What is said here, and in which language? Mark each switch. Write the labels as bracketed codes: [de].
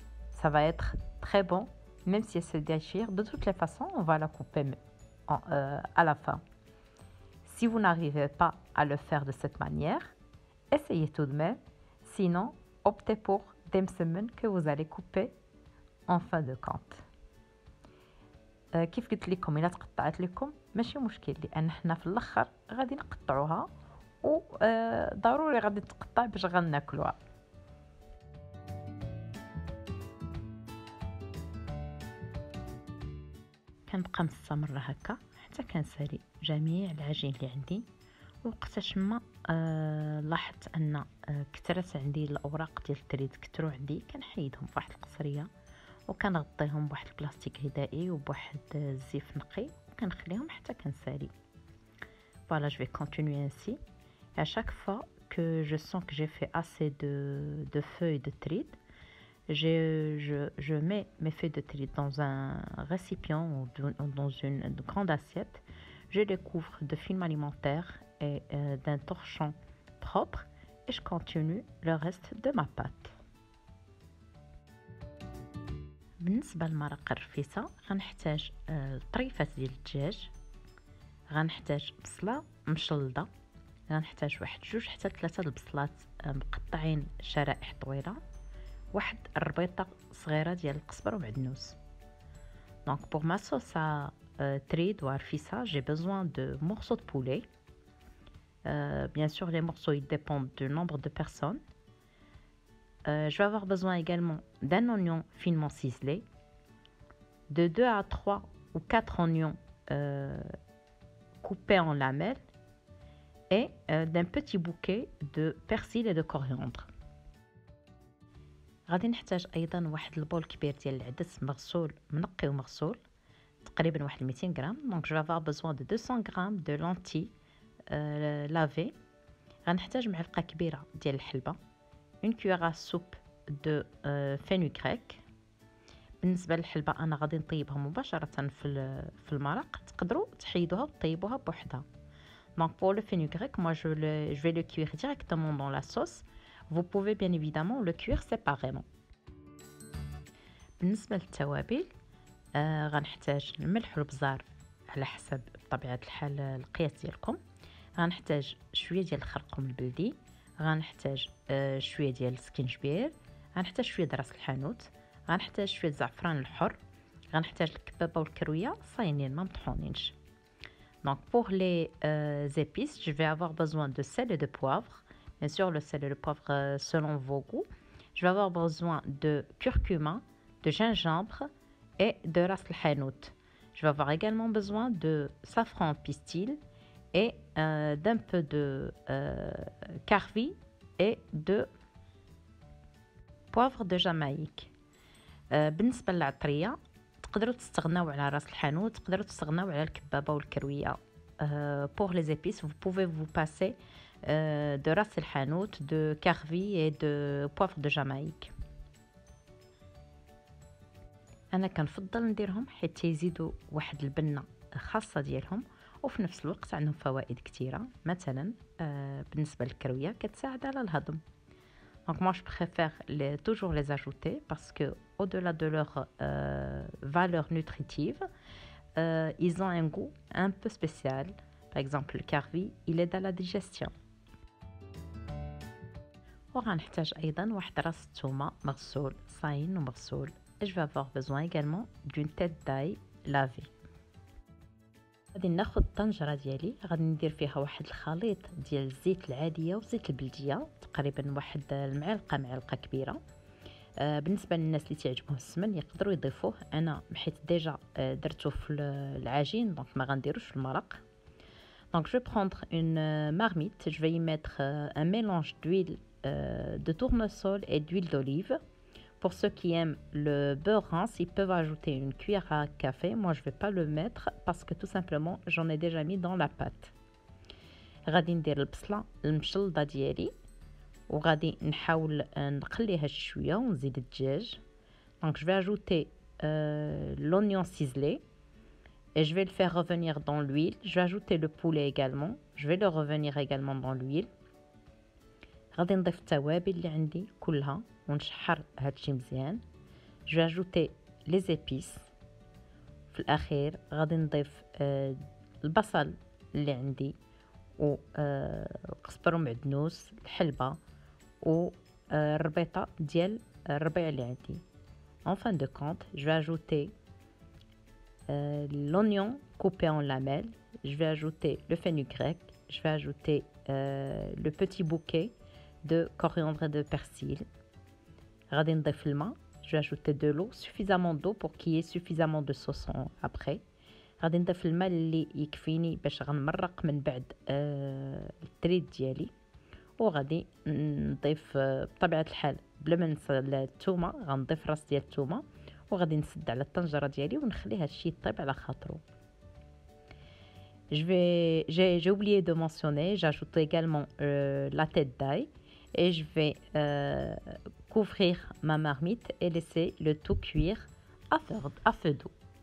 [fr] Ça va être très bon, même si elle se déchire. De toutes les façons, on va la couper à la fin. Si vous n'arrivez pas à le faire de cette manière, essayez tout de même. Sinon, optez pour des msemen que vous allez couper en fin de compte. [ar] كيف قلت لكم الا تقطعت لكم ماشي مشكل، لان حنا في الاخر غادي نقطعوها وضروري غادي تقطع باش غناكلوها. كنبقى مستمره هكا حتى كنسالي جميع العجين اللي عندي. وقتاش ما لاحظت ان كثرت عندي الاوراق ديال التريد، كثروا عندي، كنحيدهم بواحد القصريه وكنغطيهم بواحد البلاستيك غذائي وبواحد الزيف نقي وكنخليهم حتى كنسالي. [fr] Voilà, je vais continuer ainsi. Et à chaque fois que je sens que j'ai fait assez de feuilles de tride, je mets mes feuilles de tride dans un récipient ou dans une grande assiette. Je les couvre de film alimentaire et d'un torchon propre et je continue le reste de ma pâte. [ar] بالنسبه لمرق الرفيسه غنحتاج طريفات ديال الدجاج، غنحتاج بصله مشلضه، غنحتاج واحد 2 حتى 3 البصلات مقطعين شرائح طويله، واحد الربيطه صغيره ديال القزبر ومعدنوس. [fr] Donc pour ma sauce à tride ou à rfissa, j'ai besoin de morceaux de poulet. Bien sûr les morceaux ils dépendent du nombre de personnes. Je vais avoir besoin également d'un oignon finement ciselé, de 2 à 3 ou 4 oignons coupés en lamelles et d'un petit bouquet de persil et de coriandre. [ar] غادي نحتاج ايضا واحد البول كبير ديال العدس مغسول منقي ومغسول تقريبا واحد 200 غرام. [fr] Donc je vais avoir besoin de 200 grammes de lentilles lavées. [ar] غنحتاج معلقه كبيره ديال الحلبه، [fr] une cuillère à soupe de fenugrec. [ar] بالنسبه للحلبه انا غادي نطيبها مباشره في المرق، تقدروا تحيدوها وتطيبوها بوحدها. [fr] Donc pour le fenugrec, moi je vais le cuire directement dans la sauce. Vous pouvez bien évidemment le cuire séparément. [ar] بالنسبه للتوابل غنحتاج الملح والبزار على حسب بطبيعه الحال القياس ديالكم. غنحتاج شويه ديال الخرقوم البلدي، غنحتاج شويه ديال السكينجبير، غنحتاج شويه د راس الحانوت، غنحتاج شويه الزعفران الحر، غنحتاج الكبابه والكرويه صاينين ما مطحونينش. [fr] Donc pour les épices, je vais avoir besoin de sel et de poivre. Bien sûr le sel et le poivre selon vos goûts. Je vais avoir besoin de curcuma, de gingembre et de ras el hanout. Je vais avoir également besoin de safran pistil et d'un peu de carvi et de poivre de Jamaïque. [ar] بالنسبة للعطرية تقدروا تستغناو على راس الحانوت، تقدروا تستغناو على الكبابة والكروية. [fr] Pour les épices, vous pouvez vous passer de ras el hanout, de carvi et de poivre de Jamaïque. [ar] انا كنفضل نديرهم حيت تيزيدوا واحد البنه خاصه ديالهم وفي نفس الوقت عندهم فوائد كثيره. مثلا بالنسبه للكرويه كتساعد على الهضم. [fr] Donc moi je préfère toujours les ajouter parce que au-delà de leur valeur nutritive, ils ont un goût un peu spécial. Par exemple le carvi, il aide à la digestion. [ar] وغنحتاج ايضا واحد راس الثومه مغسول صاين ومغسول. [fr] Je vais avoir besoin également d'une tête d'ail lavée. [ar] غادي ناخذ الطنجره ديالي، غادي ندير فيها واحد الخليط ديال الزيت العاديه وزيت البلديه، تقريبا واحد معلقه كبيره. بالنسبه للناس اللي تعجبهم السمن يقدروا يضيفوه، انا حيت ديجا درته في العجين دونك ما غنديروش في المرق. [fr] Donc je vais prendre une marmite, je vais y mettre un mélange d'huile de tournesol et d'huile d'olive. Pour ceux qui aiment le beurre rance, ils peuvent ajouter une cuillère à café. Moi, je ne vais pas le mettre parce que tout simplement, j'en ai déjà mis dans la pâte. [ar] غادي ندير البصلة المشلضة ديالي وغادي نحاول نقليها شوية ونزيد الدجاج. [fr] Donc je vais ajouter l'oignon ciselé et je vais le faire revenir dans l'huile. Je vais ajouter le poulet également. Je vais le revenir également dans l'huile. [ar] غادي نضيف التوابل اللي عندي كلها ونشحر هادشي مزيان. [fr] Je vais ajouter les épices. [ar] في الاخير غادي نضيف البصل اللي عندي و قزبر ومعدنوس، الحلبة و الربيطة ديال الربيع اللي عندي. [fr] En fin de compte, je vais ajouter l'oignon coupé en lamelles. Je vais ajouter le fenugrec. Je vais ajouter le petit bouquet de coriandre et de persil. [ar] غادي نضيف الماء. [fr] Je vais ajouter de l'eau, suffisamment d'eau pour qu'il y ait suffisamment de sauce après. [ar] غادي نضيف الماء اللي يكفيني باش غنمرق من بعد التريد ديالي. وغادي نضيف بطبيعه الحال بلا ما ننسى الثومه، غنضيف راس ديال الثومه وغادي نسد على الطنجره ديالي ونخلي هادشي يطيب على خاطرو. [fr] J'ai oublié de mentionner, j'ajoute également la tête d'ail et je vais couvrir ma marmite et laisser le tout cuire à feu doux.